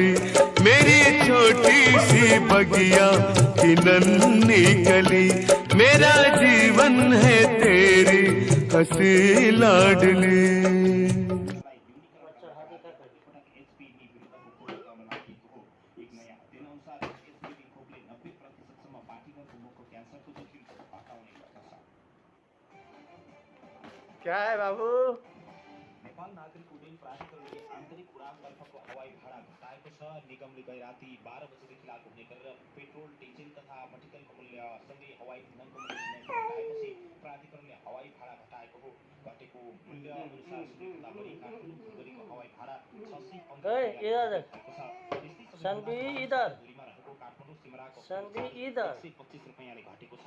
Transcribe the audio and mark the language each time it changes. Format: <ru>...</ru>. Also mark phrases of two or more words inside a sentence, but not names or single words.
<hi>मेरी छोटी सी बगिया की नन्ही कली, मेरा जीवन है तेरी हंसी लाडली। क्या है बाबू?</hi> <ne>नेपाल नागरिक उड्डयन प्राधिकरणले आन्तरिक उडान तर्फको हवाई भाडा घटाएको छ। निगमले गै राति 12 बजेदेखि लागू हुने गरेर पेट्रोल, डिजेल तथा मट्टितेलको मूल्य सँगै हवाई इन्धनको मूल्य घटाएपछि प्राधिकरणले हवाई भाडा घटाएको हो। घटेको मूल्य अनुसार सबैभन्दा बढी काठमाडौँ फुलगढीको हवाई भाडा 125 रुपैयाँले घटेको छ।</ne>